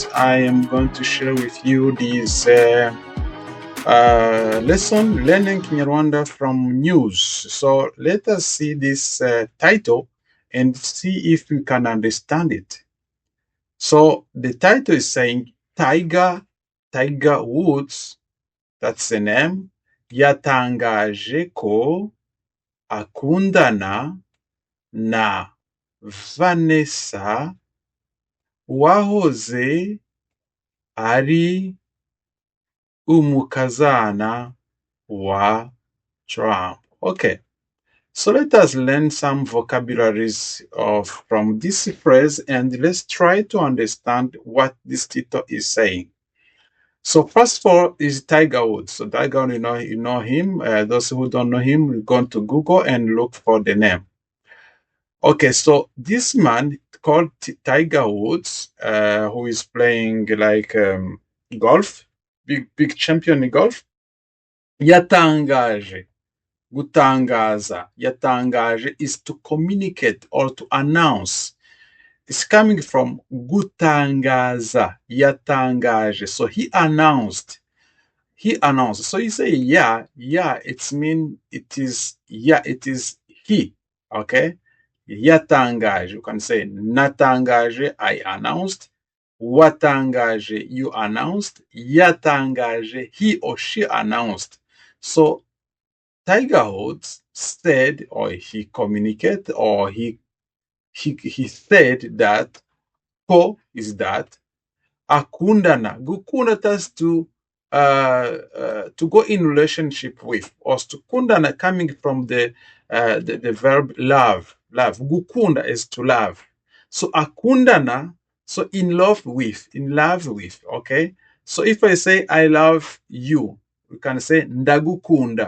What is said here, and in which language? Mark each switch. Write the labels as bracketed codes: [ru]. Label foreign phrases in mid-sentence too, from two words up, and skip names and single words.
[en] I am going to share with you this lesson, learning Kinyarwanda from news. So let us see this title and see if we can understand it. So the title is saying Tiger Woods, that's the name, [rw] yatangaje ko akundana na Vanessa wahoze ari umukazana wa Trump. [en] Okay, so let us learn some vocabularies from this phrase and let's try to understand what this title is saying. So first of all is Tiger Woods. So Tiger Woods, you know him. Those who don't know him, we're going to Google and look for the name. Okay, so this man called Tiger Woods, who is playing like golf, big champion in golf, [rw] yatangaje, gutangaza, yatangaje [en] is to communicate or to announce. It's coming from [rw] gutangaza, yatangaje. [en] So he announced. So you say yeah, it means it is he. Okay. Yatangaje. You can say natangaje, I announced. Watangaje, you announced. Yatangaje, he or she announced. So Tiger Woods said, or he communicated, or he said that ko is that akundana. Gukunda has to go in relationship with, or to kundana coming from the verb love. Gukunda is to love. So akundana, so in love with. Okay. So if I say I love you, we can say ndagukunda.